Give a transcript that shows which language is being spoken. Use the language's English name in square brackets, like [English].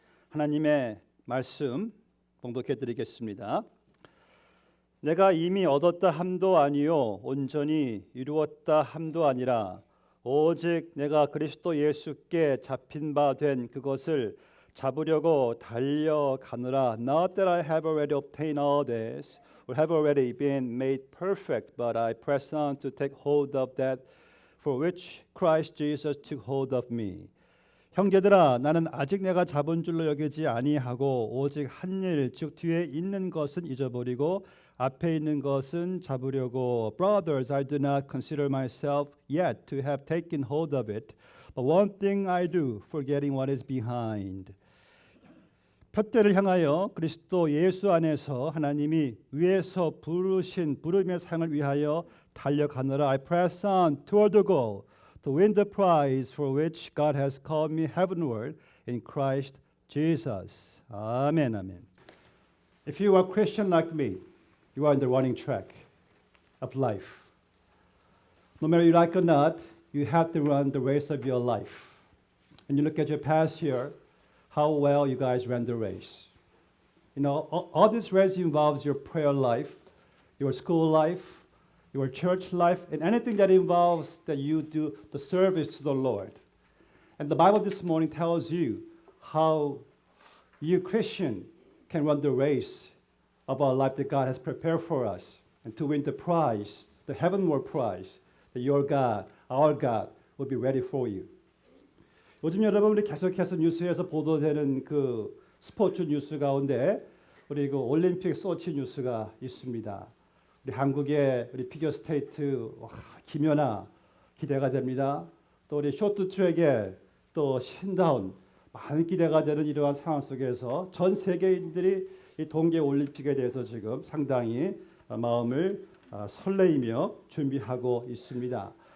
[Korean] 하나님의 말씀 봉독해 드리겠습니다. 내가 이미 얻었다 함도 아니요 온전히 이루었다 함도 아니라 오직 내가 그리스도 예수께 잡힌 바 된 그것을 잡으려고 달려가노라. [English] Not that I have already obtained all this or have already been made perfect, but I press on to take hold of that for which Christ Jesus took hold of me. [Korean] 형제들아, 나는 아직 내가 잡은 줄로 여기지 아니하고 오직 한 일, 즉 뒤에 있는 것은 잊어버리고 앞에 있는 것은 잡으려고. [English] Brothers, I do not consider myself yet to have taken hold of it, but one thing I do, forgetting what is behind. [Korean] 푯대를 향하여 그리스도 예수 안에서 하나님이 위에서 부르신 부름의 상을 위하여 달려가노라. [English] I press on toward the goal to win the prize for which God has called me heavenward in Christ Jesus. Amen, amen. If you are a Christian like me, you are in the running track of life. No matter you like or not, you have to run the race of your life. And you look at your past year, how well you guys ran the race. You know, all this race involves your prayer life, your school life, your church life, and anything that involves that you do the service to the Lord. And the Bible this morning tells you how you Christian can run the race of our life that God has prepared for us and to win the prize, the heavenward prize that your God, our God will be ready for you. [Korean] 요즘 여러분들이 계속해서 뉴스에서 보도되는 그 스포츠 뉴스 가운데 우리 그 올림픽 소치 뉴스가 있습니다. 우리 한국의 우리 피겨스케이트 김연아 기대가 됩니다. 또 우리 쇼트트랙의 또 신다운 많은 기대가 되는 이러한 상황 속에서 전 세계인들이 이 동계 올림픽에 대해서 지금 상당히 마음을 설레이며 준비하고 있습니다.